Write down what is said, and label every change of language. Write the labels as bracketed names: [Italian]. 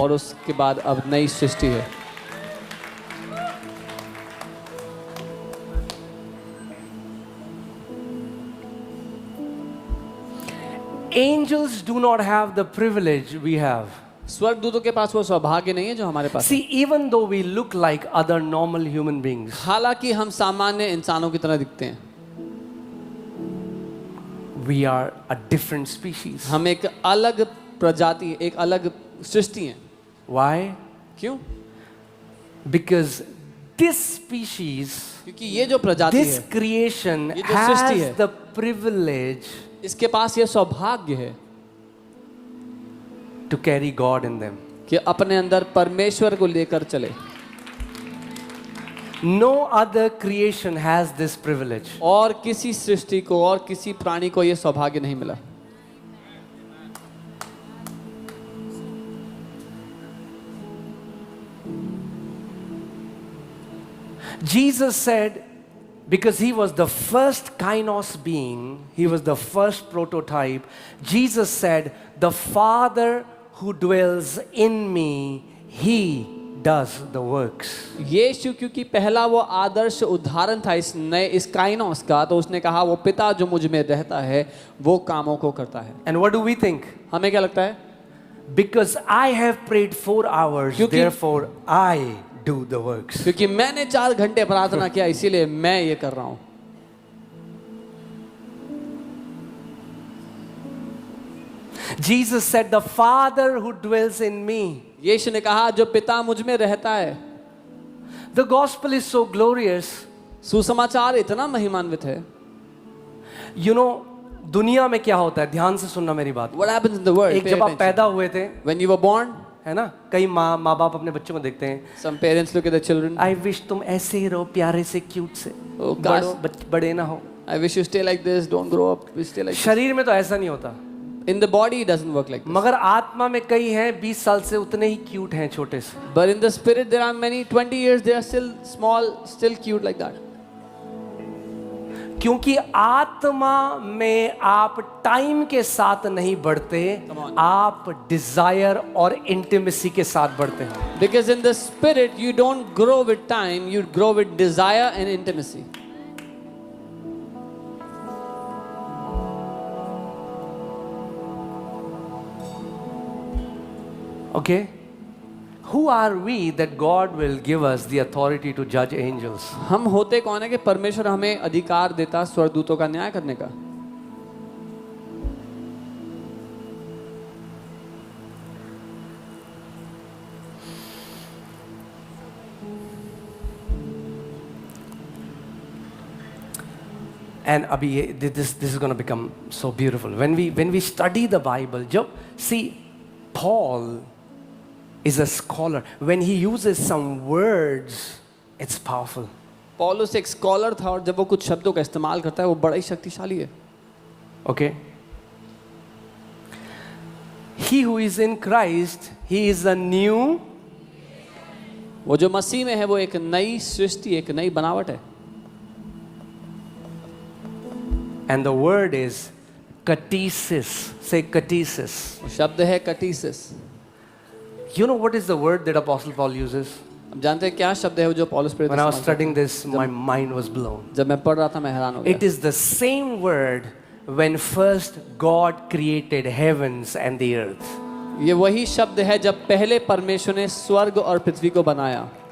[Hindi] और उसके बाद अब नई सृष्टि है. [English] Angels do not have the privilege we have. [Hindi] स्वर्गदूतों के पास वो सौभाग्य नहीं है जो हमारे पास है. [English] See, even though we look like other normal human beings, [Hindi] हालांकि हम सामान्य इंसानों की तरह दिखते हैं, [English] we are a different species. [Hindi] हम एक अलग प्रजाति, एक अलग सृष्टि हैं. [English] Why? [Hindi] क्यों? [English] Because this species, [Hindi] क्योंकि ये जो प्रजाति [English] this [Hindi] है, [English] creation [Hindi] ये जो सृष्टि [English] has [Hindi] है, [English] the privilege [Hindi] इसके पास ये सौभाग्य है [English] to carry God in them. [Hindi] कि अपने अंदर परमेश्वर को लेकर चले। [English] No other creation has this privilege. [Hindi] और किसी सृष्टि को और किसी प्राणी को ये सौभाग्य नहीं मिला। [English] Jesus said, because he was the first kainos being, he was the first prototype, Jesus said, the Father who dwells in me, he does the works. [Hindi] यीशु क्योंकि पहला वो आदर्श उदाहरण था इस काइनोस का, तो उसने कहा वो पिता जो मुझ में रहता है वो कामों को करता है। [English] And what do we think? [Hindi] हमें क्या लगता है? [English] Because I have prayed 4 hours, [Hindi] क्योंकि- [English] therefore I do the works. [Hindi] क्योंकि मैंने 4 घंटे प्रार्थना किया इसीलिए मैं ये कर रहा हूं। [English] Jesus said, the Father who dwells in me. [Hindi] यीशु ने कहा जो पिता मुझ में रहता है। [English] The gospel is so glorious. [Hindi] सुसमाचार इतना महिमान्वित है। [English] You know, [Hindi] दुनिया में क्या होता है, ध्यान से सुनना मेरी बात। [English] What happens in the world? [Hindi] एक [English] Pay [Hindi] जब आप [English] attention. [Hindi] पैदा हुए थे, [English] When you were born, [Hindi] है ना, कई माँ बाप अपने बच्चों को देखते हैं, [English] some parents look at the children. I wish [Hindi] तुम ऐसे ही रहो, प्यारे से, क्यूट से, Oh, काश- बड़े ना हो। [English] I wish you stay like this. Don't grow up. You stay like this. [Hindi] शरीर में तो ऐसा नहीं होता, [English] In the body, it doesn't work like this. [Hindi] मगर आत्मा में कई हैं 20 साल से उतने ही क्यूट हैं, छोटे से। [English] But in the spirit, there are many. 20 years, they are still small, still cute like that. [Hindi] क्योंकि आत्मा में आप टाइम के साथ नहीं बढ़ते, [English] Come on. [Hindi] आप डिजायर और इंटीमेसी के साथ बढ़ते हैं। [English] Because in the spirit, you don't grow with time. You grow with desire and intimacy. Okay? Who are we that God will give us the authority to judge angels? [Hindi] हम होते कौन है कि परमेश्वर हमें अधिकार देता स्वर्गदूतों का न्याय करने का? [English] And [Hindi] abhi, [English] this is going to become so beautiful. When we study the Bible, see, Paul is a scholar. When he uses some words, it's powerful. [Hindi] पौलुस एक स्कॉलर था और जब वो कुछ शब्दों का इस्तेमाल करता है वो बड़ा ही शक्तिशाली है। [English] Okay? He who is in Christ, he is a new. [Hindi] वो जो मसीह में है वो एक नई सृष्टि, एक नई बनावट है। [English] And the word is katesis. Say katesis. [Hindi] वो शब्द है कटीसिस। [English] You know what is the word that Apostle Paul uses? [Hindi] अब जानते हैं क्या शब्द है वो जो पौलुस प्रेरित [English] When I was [Hindi] इस्तेमाल करता [English] studying this, my mind was blown. [Hindi] है? जब मैं पढ़ रहा था मैं हैरान हो [English] It [Hindi] गया। [English] is the same word when first God created heavens and the earth. [Hindi] ये वही शब्द है जब पहले परमेश्वर ने स्वर्ग और पृथ्वी को बनाया।